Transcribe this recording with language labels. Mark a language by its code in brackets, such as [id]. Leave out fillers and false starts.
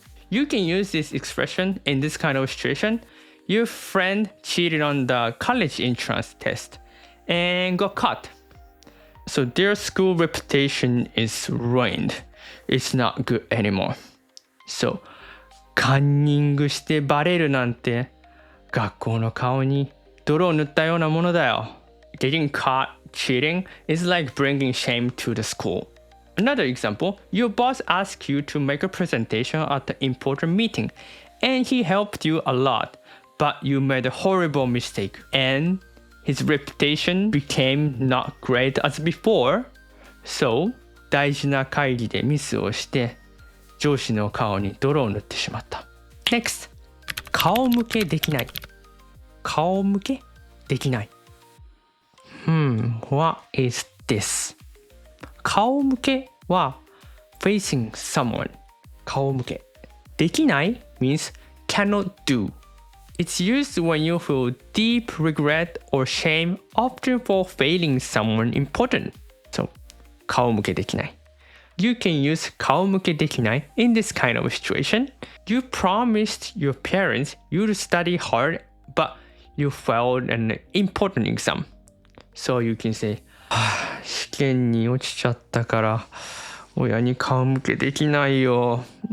[en] You can use this expression in this kind of situation. Your friend cheated on the college entrance test and got caught. So their school reputation is ruined. It's not good anymore. [ja] So, カンニングしてバレるなんて学校の顔に泥を塗ったようなものだよ。 [en] Getting caught cheating is like bringing shame to the school. Another example, your boss asked you to make a presentation at an important meeting, and he helped you a lot, but you made a horrible mistake, and his reputation became not great as before. [ja] So, 大事な会議でミスをして、上司の顔に泥を塗ってしまった。Next、顔向けできない。顔向けできない。 [en] What is this? [ja] 顔向けは [en] facing someone. [ja] 顔向け。 [en] できない means cannot do. It's used when you feel deep regret or shame, often for failing someone important. [ja] So, 顔向けできない。 [en] You can use 顔向けできない in this kind of situation. You promised your parents you'd study hard, but you failed an important exam. [ja] So you can say, 試験に落ちちゃったから親に顔向けできないよ。